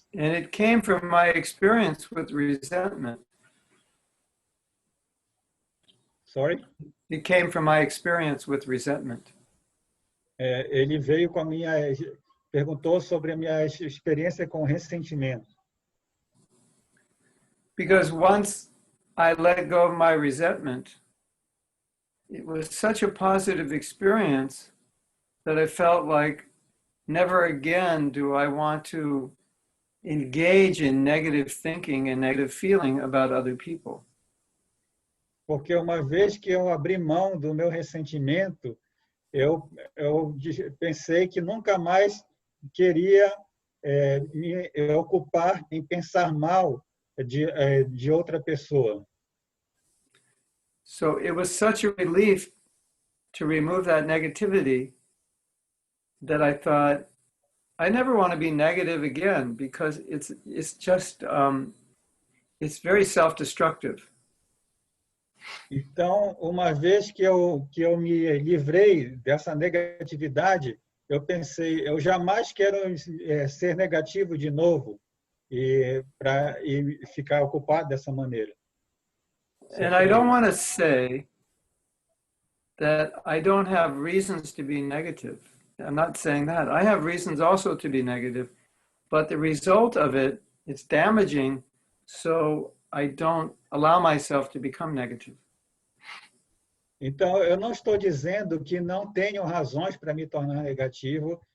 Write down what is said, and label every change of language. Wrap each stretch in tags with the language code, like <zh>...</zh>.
<en>And it came from my experience with resentment. Sorry? It came from my experience with resentment.</en> <pt>Ele veio com perguntou sobre a minha experiência com ressentimento.</pt> <en>Because once I let go of my resentment, it was such a positive experience that I felt like never again do I want to engage in negative thinking and negative feeling about other people.</en> <pt>Porque uma vez que eu abri mão do meu ressentimento, eu pensei que nunca mais queria me ocupar em pensar mal de outra pessoa.</pt> <en>So it was such a relief to remove that negativity that I thought, I never want to be negative again because it's just, it's very self-destructive.</en> <pt>Então, uma vez que eu me livrei dessa negatividade, eu pensei, eu jamais quero ser negativo de novo e ficar ocupado dessa maneira.</pt> <en>And I don't want to say that I don't have reasons to be negative. I'm not saying that. I have reasons also to be negative, but the result of it, it's damaging, so I don't allow myself to become negative.</en> <pt>Então, eu não estou dizendo que não tenho razões para me tornar negativo.</pt>